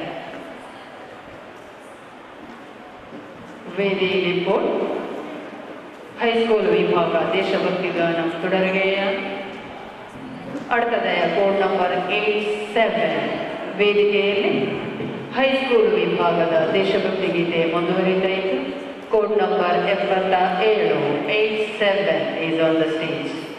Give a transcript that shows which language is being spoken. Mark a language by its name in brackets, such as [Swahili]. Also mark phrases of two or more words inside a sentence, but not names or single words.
[Malayalam] വേദിയിൽ ഇപ്പോൾ ഹൈസ്കൂൾ വിഭാഗ ദേശഭക്തി ഗാനം തുടരുകയാണ്. അടുത്തതായ [English] code number [Malayalam] 87 വേദികയിൽ ഹൈസ്കൂൾ വിഭാഗം [Kannada] ವಿಭಾಗದ ದೇಶಭಕ್ತಿ ಗೀತೆ ಮುಂದುವರಿತಾ ಇತ್ತು. [English] code number 77 87 is on the stage.